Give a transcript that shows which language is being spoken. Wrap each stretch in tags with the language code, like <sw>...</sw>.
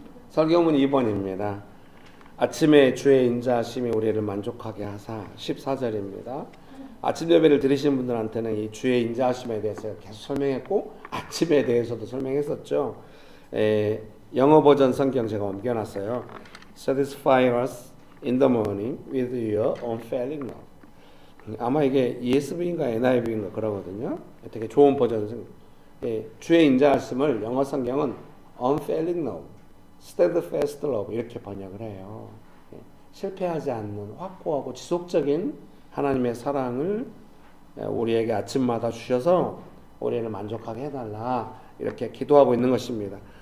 <ko>설교문 2번입니다. 아침에 주의 인자하심이 우리를 만족하게 하사 14절입니다. 아침 예배를 드리신 분들한테는 이 주의 인자하심에 대해서 계속 설명했고 아침에 대해서도 설명했었죠. 영어 버전 성경 제가 옮겨놨어요.</ko> <en>Satisfy us in the morning with your unfailing love.</en> <ko>아마 이게 ESV인가 NIV인가 그러거든요. 되게 좋은 버전. 주의 인자하심을 영어 성경은</ko> <en>unfailing love, steadfast love</en> <ko>이렇게 번역을 해요. 실패하지 않는 확고하고 지속적인 하나님의 사랑을 우리에게 아침마다 주셔서 우리를 만족하게 해달라 이렇게 기도하고 있는 것입니다.</ko>